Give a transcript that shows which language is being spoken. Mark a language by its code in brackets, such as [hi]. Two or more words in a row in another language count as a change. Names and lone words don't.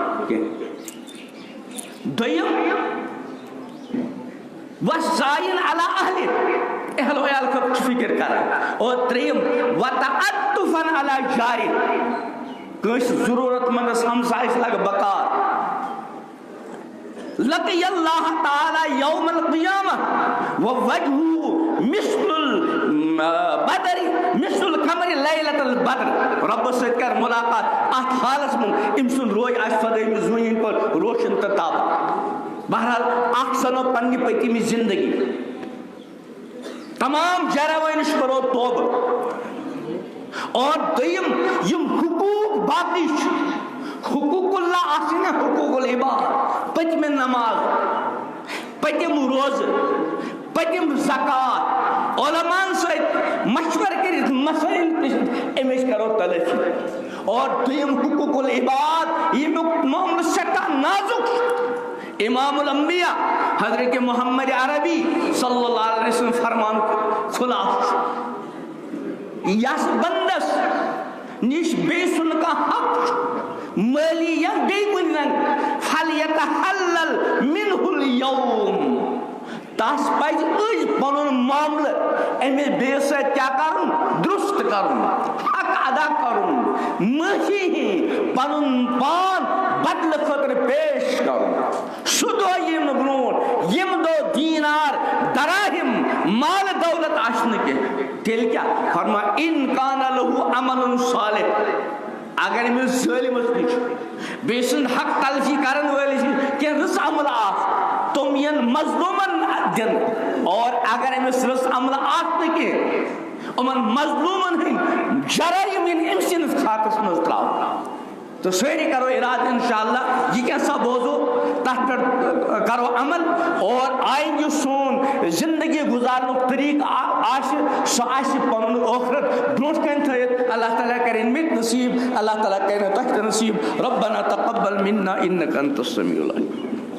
[ks] کینٛہہ دوٚیِم [ar] وسائن علی اہلِ [ks] اہل و عیال خٲطرٕ چھُ فکر کران اور ترٛیٚیِم [ar] وتعطفاً علی جارِ [ks] کٲنٛسہِ ضروٗرت منٛدس ہمسایس لگہِ بکار [ar] لقی اللہ تعالی یوم القیامہ ووجہہ مثل البدر مثل القمر لیلۃ البدر [ks] ربس سۭتۍ کر ملاقات اتھ حالس منٛز أمۍ سُنٛد روے آسہِ سۄدٲیمہِ زوٗنہِ پٲٹھۍ روشن تہٕ تابان بہرحال اکھ سنو پننہِ پٔتمہِ زندگی تمام جراوٲے نِش کرو توبہٕ اور دوٚیِم یِم حقوٗق باقٕے چھِ [ar] حقوٗق اللہ [ks] آسن [ar] حقوٗق العباد [ks] پٔتمہِ نماز پٔتِم روزٕ پٔتِم زکات علماءن سۭتۍ مشور کٔرِتھ مسٲیل پرٛژھِتھ أمِس کرو تلٲفی اور دوٚیِم [ar] حقوٗق العباد [ks] ییٚمیُک معاملہٕ سٮ۪ٹھاہ نازُک چھُ امام الانبیاء حضرت محمد عربی [ar] صلی اللہ علیہ وسلم [ks] فرمان خلاف چھُ یس بندس نش بیٚیہِ سُنٛد کانٛہہ حق چھُ مٲلی یا بیٚیہِ کُنہِ رنٛگہٕ فلیتحلل [ar] منہ اليوم [ks] تس پزِ أزۍ پنُن معاملہٕ أمِس بیٚیِس سۭتۍ کیٛاہ کرُن درست کرُن حق ادا کرُن معٲفی ہِنٛدۍ پنُن پان بدلہٕ خٲطرٕ پیش کرُن سُہ دۄہ یِم نہٕ برونٛٹھ ییٚمہِ دۄہ دیٖنار دراہم مال دولت آسہِ نہٕ کینٛہہ تیٚلہِ کیٛاہ فرماے [ar] اِن کان لہو عمل صالح [ks] اگر أمِس ظٲلمس نِش بیٚیہِ سُنٛد حق تلفی کرن وٲلِس نِش کینٛہہ رٕژ عملہٕ آسہِ تِم یِن مظلوٗمن دِنہٕ اور اگر أمِس رٕژ عملہٕ آسہِ نہٕ کینٛہہ یِمن مظلوٗمن ہٕنٛدۍ جرٲیِم یِن أمۍ سٕنٛدِس خاکس منٛز تراونہٕ تہٕ سٲری کرو ارادٕ انشاءاللہ یہ کیٛاہ سا بوزو تتھ پٮ۪ٹھ کرو عمل اور آیندٕ یُس سون زندگی گزارنُک طریقہٕ آسہِ سُہ آسہِ پنُن ٲخرت برونٛٹھ کَنہِ تھٲیِتھ اللہ تعالیٰ کرِ مےٚ تہِ نصیٖب اللہ تعالیٰ کرِ تۄہہِ تہِ نصیٖب [ar] ربنا تقبل منا انک انت السمیع العلیم